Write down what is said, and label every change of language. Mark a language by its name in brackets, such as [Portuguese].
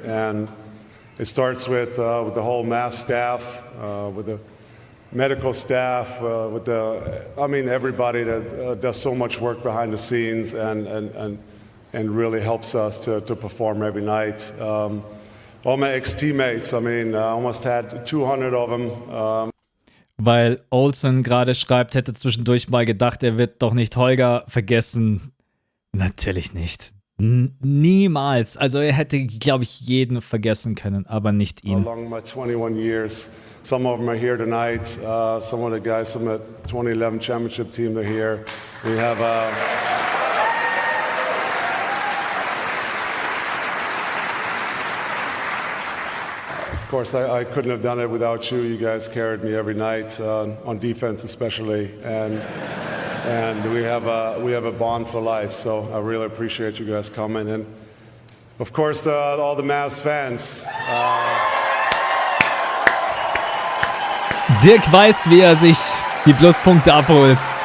[English] And it starts with the whole Mavs staff, with the medical staff, everybody that does so much work behind the scenes and really helps us to perform every night. All my ex-teammates, I almost had 200 of them. [German] Weil Olsen gerade schreibt, hätte zwischendurch mal gedacht, er wird doch nicht Holger vergessen. Natürlich nicht. Niemals. Also er hätte, glaube ich, jeden vergessen können, aber nicht ihn. [English] Along my 21 years, some of them are here tonight. Some of the guys from the 2011 championship team, they're here. We have of course, I couldn't have done it without you. You guys carried me every night, on defense especially, and we have a bond for life. So I really appreciate you guys coming, and of course all the Mavs fans. [German] Dirk weiß, wie er sich die Pluspunkte abholt.